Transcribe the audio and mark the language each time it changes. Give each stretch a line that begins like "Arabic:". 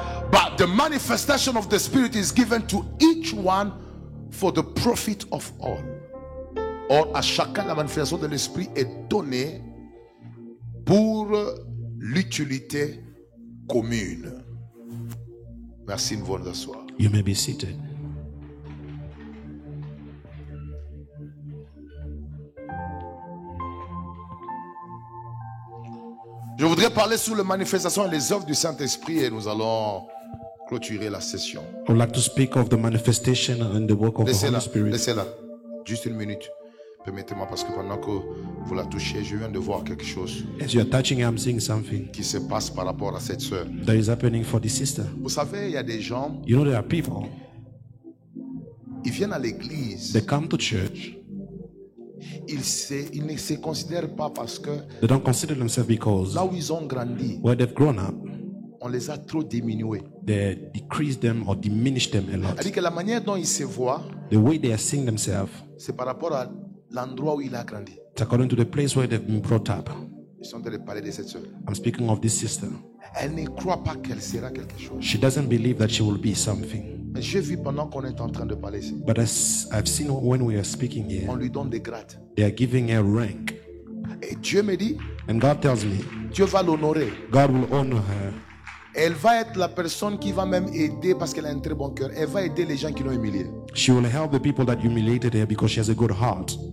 English: But the manifestation of the Spirit is given to each one for the profit of all.
French: Or à chacun, la manifestation de l'Esprit est donnée pour l'utilité commune. Merci, nous vous asseoir.
English: You may be seated.
French: Je voudrais parler sur la manifestation et les œuvres du Saint-Esprit et nous allons clôturer la session.
English: I would like to speak of the manifestation and the work of the
French: Laissez-la,
English: Holy Spirit.
French: laissez-la. Juste une minute. Permettez-moi parce que pendant que vous la touchez, je viens de voir quelque chose
English: As you are touching, I'm seeing something
French: qui se passe par rapport à cette sœur.
English: that is happening for the sister.
French: Vous savez, il y a des gens,
English: You know, there are people,
French: ils viennent à l'église,
English: they come to church,
French: ils ne se considèrent pas parce que
English: they don't consider themselves because
French: là où ils ont grandi,
English: where they've grown up,
French: on les a trop diminués.
English: they decrease them or diminish them a lot.
French: C'est-à-dire que la manière dont ils se voient,
English: The way they are seeing themselves,
French: c'est par rapport à l'endroit où il a grandi.
English: it's according to the place where they've been brought up.
French: Ils sont en train de parler de cette sœur.
English: I'm speaking of this sister.
French: Elle ne croit pas qu'elle sera quelque chose.
English: She doesn't believe that she will be something.
French: Mais j'ai vu pendant qu'on est en train de parler ici,
English: But as I've seen when we are speaking here,
French: on lui donne des grades.
English: they are giving her rank.
French: Et Dieu me dit,
English: And God tells me,
French: Dieu va l'honorer.
English: God will honor her.
French: Elle va être la personne qui va même aider parce qu'elle a un très bon cœur. Elle va aider les gens qui l'ont humiliée.
English: She will help the people that humiliated her because she has a good heart.